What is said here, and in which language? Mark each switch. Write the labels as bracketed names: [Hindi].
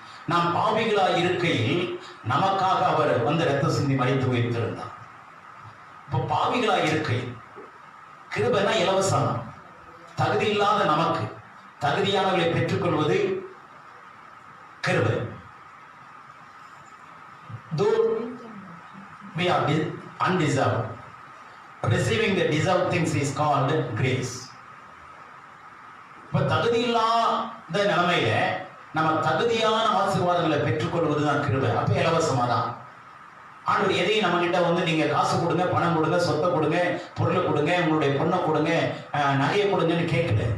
[Tamil] நாம் பாவிகளா இருக்கையில் நமக்காக அவர் வந்து ரத்த சிந்தி மரித்து உயிர்த்திருந்தார். இப்போ பாவிகளா இருக்கையில் கிருபைனா இலவசம். தகுதி இல்லாத நமக்கு தகுதியானவர்களை பெற்றுக்கொள்வது கிருபை. [English] Though we are undeserved, receiving the deserved things is called grace. [Tamil] இப்ப தகுதி இல்லாத நிலைமையில நம்ம தகுதியான ஆசீர்வாதங்களை பெற்றுக்கொள்வதுதான் கிருபை. அப்ப இலவசமா தான். ஆண்டவர் எதையும் நம்ம கிட்ட வந்து நீங்க காசு கொடுங்க, பணம் கொடுங்க, சொத்தை கொடுங்க, பொருளை கொடுங்க, உங்களுடைய பொண்ணை கொடுங்க, நகையை கொடுங்கன்னு கேட்கல.